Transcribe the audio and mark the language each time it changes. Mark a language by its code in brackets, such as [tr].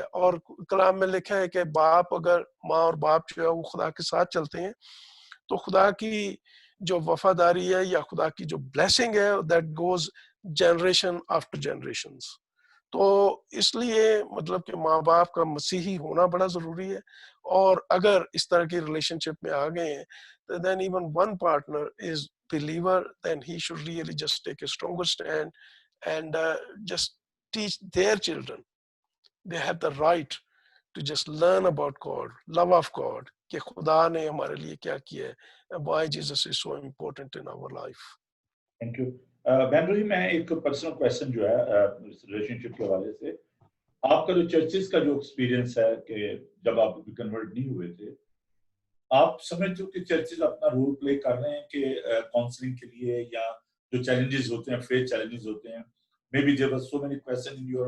[ur] اور کلام میں لکھا ہے کہ باپ اگر ماں اور باپ جو ہے وہ خدا کے ساتھ چلتے ہیں تو خدا کی جو وفاداری ہے یا خدا کی جو بلیسنگ ہے [en] That goes generation after generations. [ur] تو اس لیے مطلب کہ ماں باپ کا مسیحی ہونا بڑا ضروری ہے. اور اگر اس طرح کی ریلیشن شپ میں آ گئے ہیں [en] then even one partner is believer, then he should really just take a stronger stand and just teach their children. They have the right to just learn about God, love of God, [ur] کہ خدا نے ہمارے لیے کیا کیا ہے, [en] why Jesus is so important in our life. Thank you. [ur] بہن روحی, میں ایک پرسنل کویسچن جو ہے ریلیشن شپ کے حوالے سے, آپ کا جو چرچز کا جو ایکسپیرینس ہے کہ جب آپ کنورٹ نہیں ہوئے تھے, آپ سمجھتے ہو کہ چرچز اپنا رول پلے کر رہے ہیں کہ کاؤنسلنگ کے لیے, یا جو چیلنجز ہوتے ہیں, فیتھ چیلنجز ہوتے ہیں, [en] may be there was so many question